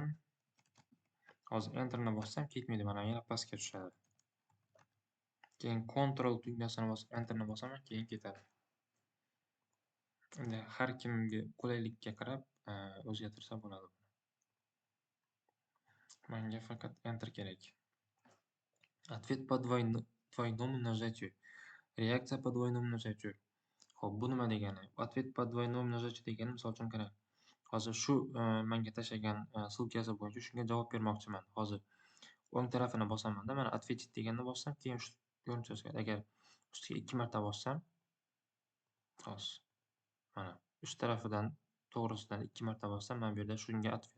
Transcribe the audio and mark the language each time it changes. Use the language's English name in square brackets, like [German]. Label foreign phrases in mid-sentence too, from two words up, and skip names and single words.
[Uzbek] Hozir enterni bossam ketmaydi, mana yana pastga tushadi. Keyin Ctrl tugmasini bosib enterni bosaman, keyin ketadi. Endi har kimga qulaylikka qarab o'zgartirsa bo'ladi. Menga faqat enter kerak. [Russian] Ответ по двойному нажатию. Reaksiya по двойному нажатию. [Uzbek] Xo'p, bu nima degani? [Russian] Ответ по двойному нажатию [Uzbek] degani, misol uchun qarang. Hozir shu menga tashlagan ссылкасы bo'yicha shunga javob bermoqchiman. Hozir o'ng tarafini bosaman-da, mana ответить deganni bossam, keyin shu ko'rinishga o'zgaradi. Agar ustiga 2 marta bossam, hozir mana uch tarafidan to'g'risidan 2 marta bossam, mana bu yerda shunga ответ.